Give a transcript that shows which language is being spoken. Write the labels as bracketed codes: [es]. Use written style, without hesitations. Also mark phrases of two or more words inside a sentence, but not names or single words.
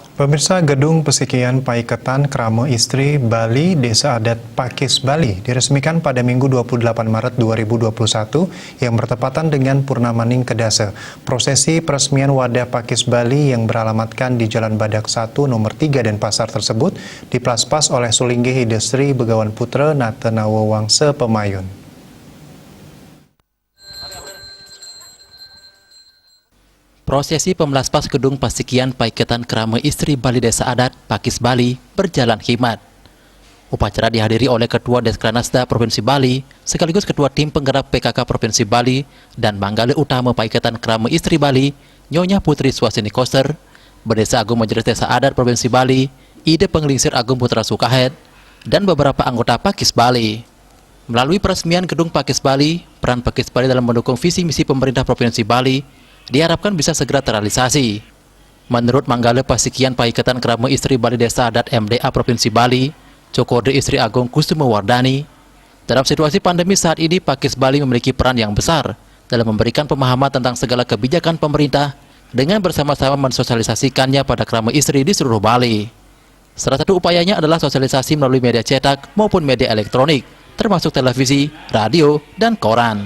[id] Pemirsa, Gedung Pesekian Paiketan Krama Istri Bali Desa Adat Pakis Bali diresmikan pada Minggu 28 Maret 2021 yang bertepatan dengan Purnamaning Kedase. Prosesi peresmian wadah Pakis Bali yang beralamatkan di Jalan Badak 1 nomor 3 dan pasar tersebut diplaspas oleh Sulinggi Hidestri Begawan Putra Natenawa Wangsa Pemayun. Prosesi pemelaspas Gedung Pesekian Paiketan Krama Istri Bali Desa Adat Pakis Bali berjalan khidmat. Upacara dihadiri oleh Ketua Deskranasda Provinsi Bali, sekaligus Ketua Tim Penggerak PKK Provinsi Bali dan Manggale Utama Paiketan Krama Istri Bali, Nyonya Putri Swasini Koster, Bendesa Agung Majelis Desa Adat Provinsi Bali, Ide Penglingsir Agung Putra Sukahed, dan beberapa anggota Pakis Bali. Melalui peresmian Gedung Pakis Bali, peran Pakis Bali dalam mendukung visi misi pemerintah Provinsi Bali diharapkan bisa segera terrealisasi. Menurut Manggale Pesekian Paiketan Krama Istri Bali Desa Adat MDA Provinsi Bali, Cokode Istri Agung Kusuma Wardani, dalam situasi pandemi saat ini Pakis Bali memiliki peran yang besar dalam memberikan pemahaman tentang segala kebijakan pemerintah dengan bersama-sama mensosialisasikannya pada krama istri di seluruh Bali. Salah satu upayanya adalah sosialisasi melalui media cetak maupun media elektronik, termasuk televisi, radio, dan koran.